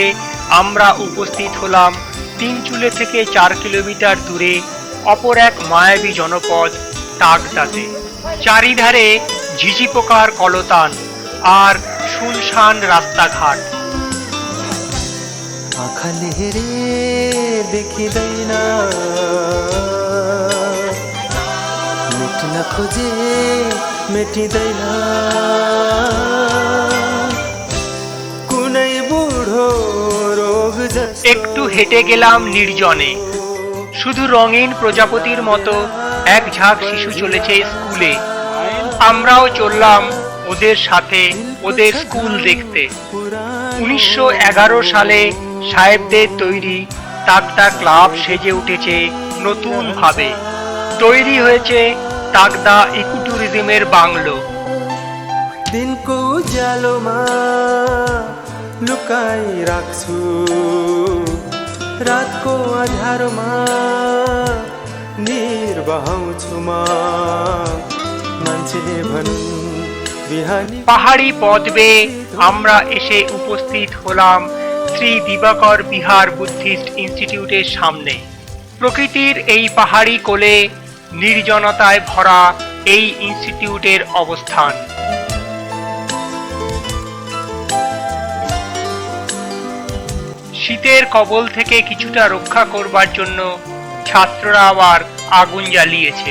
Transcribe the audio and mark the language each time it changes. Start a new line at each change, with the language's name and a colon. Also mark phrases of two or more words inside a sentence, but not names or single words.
Bangla: আমরা উপস্থিত হলাম তিনচুলে থেকে 4 কিলোমিটার দূরে অপর এক মায়াবী জনপদ তাকদাতে। চারিধারে ঝিঝি পোকার কলতান আর শুনশান রাস্তাঘাট।
Nepali: आँखाले हेरे देखिँदैन, मेटिन खोजे मेटिँदैन, कुनै बुढो रोग जस्तो।
Bangla: একটু হেঁটে গেলাম নির্জনে। শুধু রঙিন প্রজাপতির মতো এক ঝাঁক শিশু চলেছে স্কুলে। আমরাও চললাম ওদের সাথে ওদের স্কুল দেখতে। 1911 সালে সাহেবদের তৈরি তাকদা ক্লাব সেজে উঠেছে নতুন ভাবে। তৈরি হয়েছে তাকদা ইকোট্যুরিজমের বাংলো।
Nepali: दिनको उज्यालोमा लुकाई राख्छु, रातको अँध्यारोमा निर्बहाउँछु म। मान्छेले भनुन् बिहानी।
Bangla: পাহাড়ি পথ বেয়ে আমরা এসে উপস্থিত হলাম শ্রী দিবাকর বিহার বুদ্ধিস্ট ইনস্টিটিউটের সামনে। প্রকৃতির এই পাহাড়ি কোলে নির্জনতায় ভরা এই ইনস্টিটিউটের অবস্থান। শীতের কবল থেকে কিছুটা রক্ষা করবার জন্য ছাত্ররা আবার আগুন জ্বালিয়েছে।